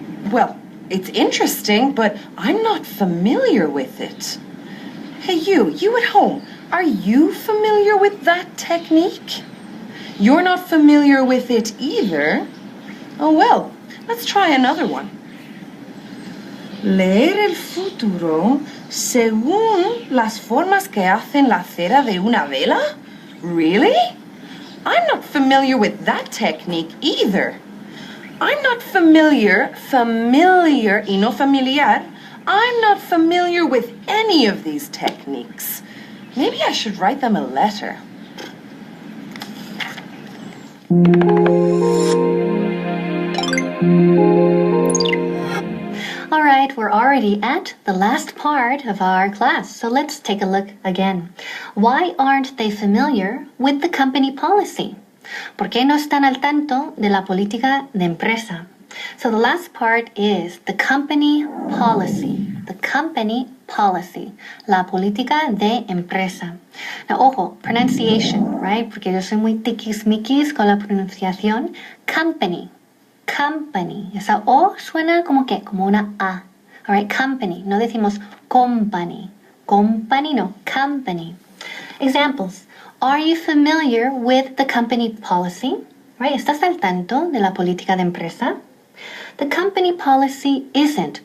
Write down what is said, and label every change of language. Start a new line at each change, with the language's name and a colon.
English: Well, it's interesting, but I'm not familiar with it. Hey, you at home, are you familiar with that technique? You're not familiar with it either? Oh, well, let's try another one.
Spanish: Leer el futuro según las formas que hacen la cera de una vela?
English: Really? I'm not familiar with that technique either. I'm not familiar y no familiar. I'm not familiar with any of these techniques. Maybe I should write them a letter. All right, we're already at the last part of our class, so let's take a look again. Why aren't they familiar with the company policy?
Spanish: ¿Por qué no están al tanto de la política de empresa?
English: So the last part is the company policy. The company policy.
Spanish: La política de empresa.
English: Now, ojo, pronunciation, right?
Spanish: Porque yo soy muy tiquismiquis con la pronunciación. Company. Company. Esa O suena como que, como una A.
English: All right, company.
Spanish: No decimos
English: company. Company, no. Company. Examples. Are you familiar with the company policy? Right?
Spanish: ¿Estás al tanto de la política de empresa?
English: The company policy isn't